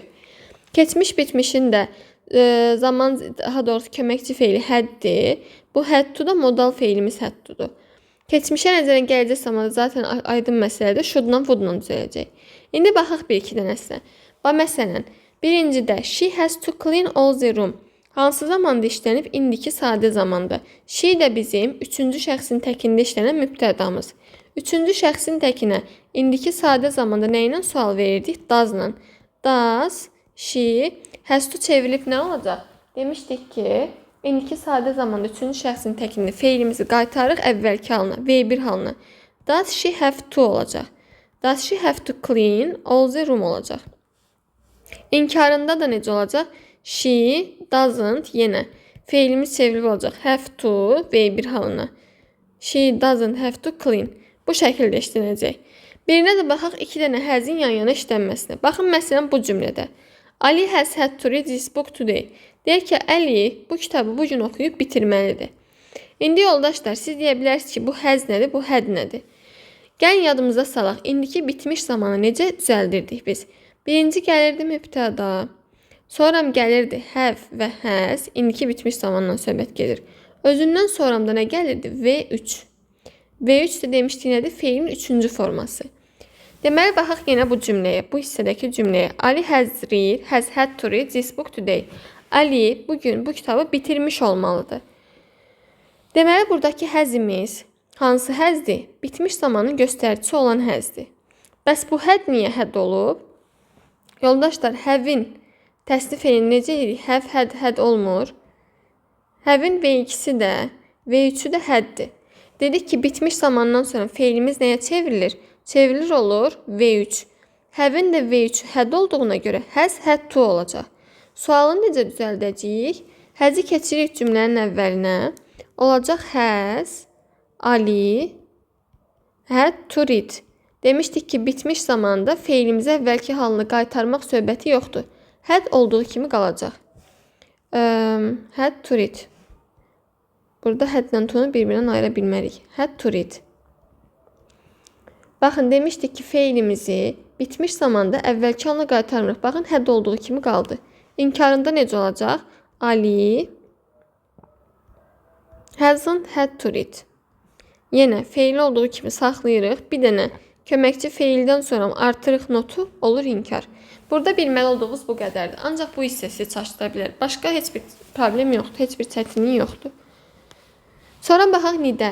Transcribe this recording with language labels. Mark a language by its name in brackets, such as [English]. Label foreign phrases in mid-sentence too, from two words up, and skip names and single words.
[Azerbaijani] Keçmiş bitmişin də zaman, daha doğrusu köməkçi feili haddir. Bu [English] had to [Azerbaijani] da modal feilimiz [English] had to'dur. [Azerbaijani] Keçmişə nəzərən gələcək zamanda zaten aydın məsələdir. Should-la would-la düzələcək. İndi baxaq bir-iki dənəsinə. Məsələn, birincidə [English] she has to clean all the room. [Azerbaijani] Hansı zamanda işlənib? İndiki sadə zamanda. She də bizim üçüncü şəxsin təkində işlənən mübtədamız. Üçüncü şəxsin təkinə indiki sadə zamanda nə ilə sual verirdik? [English] Does-la. Does, she, has to [Azerbaijani] çevrilib nə olacaq? Demişdik ki, indiki sadə zamanda üçüncü şəxsin təkində feilimizi qaytarıq əvvəlki halına, V1 halına. [English] Does she have to olacaq. Does she have to clean all the room olacaq. [Azerbaijani] İnkarında da necə olacaq? [English] She doesn't, [Azerbaijani] yenə feilimiz çevrilib olacaq. [English] Have to, V1 halına. She doesn't have to clean. [Azerbaijani] Bu şəkildə işlənəcək. Birinə də baxaq, iki dənə has-in yan-yana işlənməsinə. Baxın, məsələn, bu cümlədə. [English] Ali has had to read this book today. [Azerbaijani] Deyək ki, Əli bu kitabı bugün oxuyub bitirməlidir. İndi yoldaşlar, siz deyə bilərsiniz ki, bu has nədir, bu had nədir? Gəlin yadımıza salaq. İndiki bitmiş zamanı necə düzəldirdik biz? Birinci gəlirdi mübtəda. Sonra gəlirdi have və has. İndiki bitmiş zamandan söhbət gedir. Özündən sonramda nə gəlirdi? V3. V3 də demişdik nədir? Feilin üçüncü forması. Deməli, baxaq yenə bu cümləyə, bu hissədəki cümləyə. [English] Ali has had to read this book today. [Azerbaijani] Ali bugün bu kitabı bitirmiş olmalıdır. Deməli, buradakı hasimiz hansı hasdir? Bitmiş zamanın göstəricisi olan hasdir. Bəs bu had niyə had olub? Yoldaşlar, have-in təsnif elini necə edirik? [English] Have, had [Azerbaijani] olmur. Have-in V2-si də, V3-ü də haddir. Dedik ki, bitmiş zamandan sonra feilimiz nəyə çevrilir? Çevrilir olur V3. Have-in də V3 had olduğuna görə [English] has, had to [Azerbaijani] olacaq. Sualını necə düzəldəcəyik? Həzi keçirik cümlənin əvvəlinə. [English] Olacaq has, Ali, had to read. [Azerbaijani] Demişdik ki, bitmiş zamanda feilimizə əvvəlki halını qaytarmaq söhbəti yoxdur. Had olduğu kimi qalacaq. [English] Had to read. [Azerbaijani] Burada hadlə to'nu bir-birindən ayıra bilmərik. [English] Had to read. [Azerbaijani] Baxın, demişdik ki, feilimizi bitmiş zamanda əvvəlki halına qaytarmırıq. Baxın, had olduğu kimi qaldı. İnkarında necə olacaq? [English] Ali hasn't had to read. [Azerbaijani] Yenə feil olduğu kimi saxlayırıq. Bir dənə köməkçi feildən sonra artırıq notu olur inkar. Burada bilməli olduğumuz bu qədərdir. Ancaq bu hissəsi çaşdıra bilər. Başqa heç bir problem yoxdur, heç bir çətinlik yoxdur. Sonra baxaq nidə.